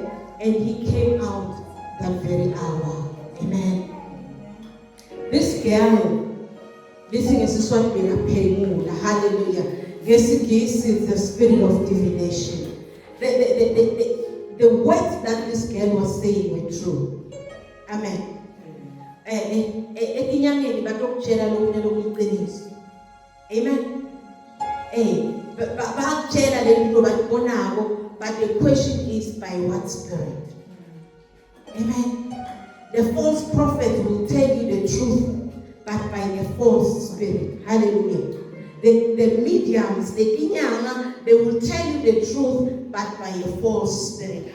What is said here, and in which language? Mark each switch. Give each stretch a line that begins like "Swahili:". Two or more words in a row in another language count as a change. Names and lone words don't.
English: And he came out that very hour. Amen. This girl, this is what we are paying. Hallelujah. This is the spirit of divination. the words that this girl was saying were true. Amen.
Swati: Etinyangeni batokutshela lokunye lokuyiqiniso. Amen. Bakutshela lento bakubonako,
English: but the question is by what spirit? Amen. The false prophet will tell you the truth, but by the false spirit. Hallelujah. The mediums, the kinyanga, they will tell you the truth, but by a false spirit.